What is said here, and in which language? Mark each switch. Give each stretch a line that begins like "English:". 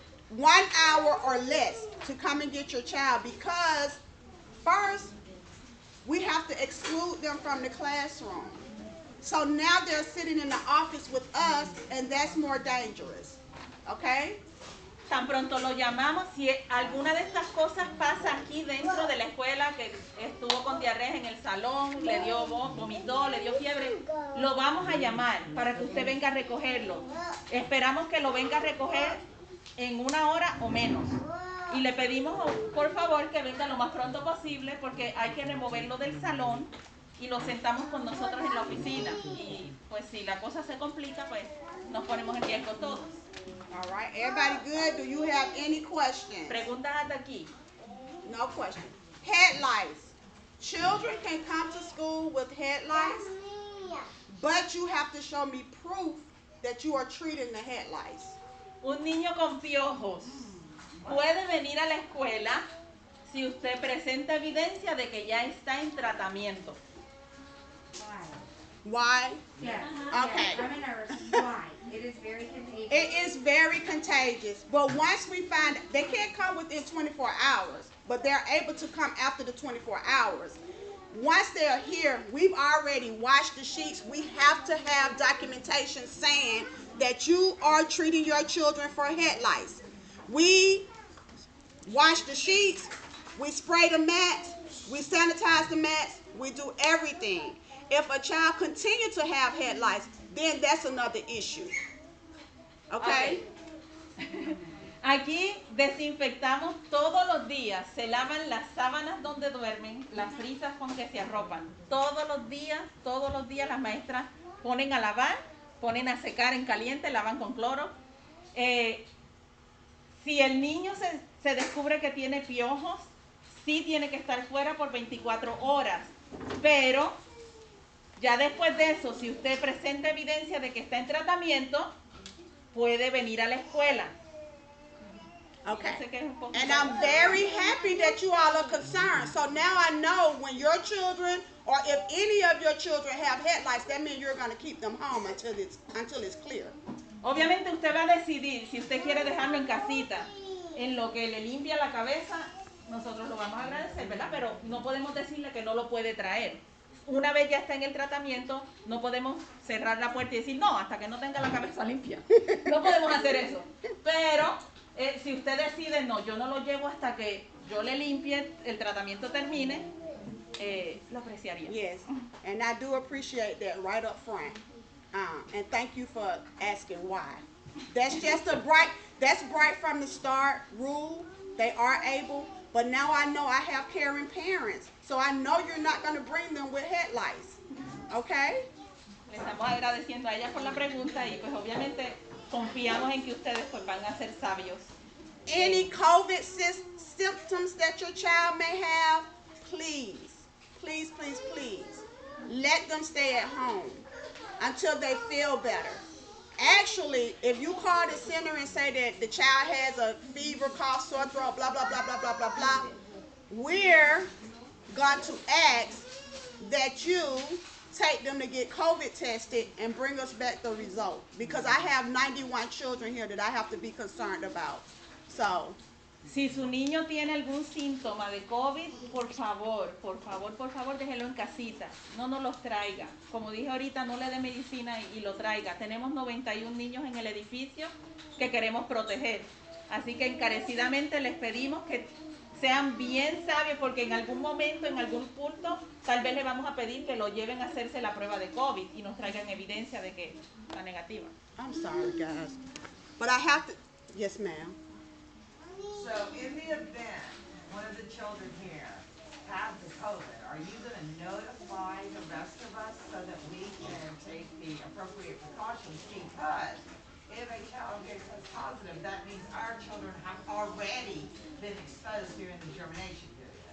English: 1 hour or less to come and get your child, because first we have to exclude them from the classroom. So now they're sitting in the office with us, and that's more dangerous. Okay?
Spanish: Tan pronto lo llamamos, si alguna de estas cosas pasa aquí dentro de la escuela, que estuvo con diarrea en el salón, le dio vomitó, le dio fiebre, lo vamos a llamar para que usted venga a recogerlo. Esperamos que lo venga a recoger en 1 hora o menos. Y le pedimos, por favor, que venga lo más pronto posible, porque hay que removerlo del salón y lo sentamos con nosotros en la oficina. Y pues si la cosa se complica, pues nos ponemos en riesgo todos.
English: All right, everybody good? Do you have any questions?
Spanish: Preguntas hasta aquí.
English: No question. Head lice. Children can come to school with head lice, but you have to show me proof that you are treating the head lice.
Spanish: Un niño con piojos puede venir a la escuela si usted presenta evidencia de que ya está en tratamiento.
English: Why? Yeah. Okay. I'm a nurse. Why? It is very contagious. It is very contagious, but once we find, they can't come within 24 hours, but they're able to come after the 24 hours. Once they're here, we've already washed the sheets. We have to have documentation saying that you are treating your children for head lice. We wash the sheets, We spray the mats, we sanitize the mats, we do everything. If a child continues to have head lice, then that's another issue. Okay?
Spanish: Aquí desinfectamos todos los días, se lavan las sábanas donde duermen, las frisas con que se arropan. Todos los días las maestras ponen a lavar, ponen a secar en caliente, lavan con cloro. Si el niño se descubre que tiene piojos, sí tiene que estar fuera por 24 horas. Pero ya después de eso, si usted presenta evidencia de que está en tratamiento, puede venir a la escuela.
English: Okay. And I'm very happy that you all are concerned. So now I know when your children, or if any of your children have head lice, that means you're going to keep them home until it's clear.
Spanish: Obviamente usted va a decidir si usted quiere dejarlo en casita, en lo que le limpia la cabeza, nosotros lo vamos a agradecer, ¿verdad? Pero no podemos decirle que no lo puede traer. Una vez ya está en el tratamiento, no podemos cerrar la puerta y decir, no, hasta que no tenga la cabeza limpia. No podemos hacer eso. Pero si usted decide, no, yo no lo llevo hasta que yo le limpie, el tratamiento termine, lo apreciaría.
English: Yes, and I do appreciate that right up front. And thank you for asking why. That's just that's right from the start rule. They are able, but now I know I have caring parents. So I know you're not going to bring them with head lice. Okay?
Spanish: Le estamos agradeciendo a ella por la pregunta y pues obviamente confiamos en que ustedes pues van a ser sabios.
English: Any COVID symptoms that your child may have, please, please, please, please, let them stay at home until they feel better. Actually, if you call the center and say that the child has a fever, cough, sore throat, blah, blah, blah, blah, blah, blah, blah, we're going to ask that you take them to get COVID tested and bring us back the result. Because I have 91 children here that I have to be concerned about. So,
Spanish: si su niño tiene algún síntoma de COVID, por favor, déjelo en casita. No nos los traiga. Como dije ahorita, no le dé medicina y lo traiga. Tenemos 91 niños en el edificio que queremos proteger. Así que encarecidamente les pedimos que sean bien sabios, porque en algún momento, en algún punto, tal vez le vamos a pedir que lo lleven a hacerse la prueba de COVID y nos traigan evidencia de que está negativa.
English: I'm sorry, guys. But I have to, yes, ma'am. So in the event one of the children here has the COVID, are you going to notify the rest of us so that we can take the appropriate precautions? Because if a child gets positive, that means our children have already been exposed during the germination period.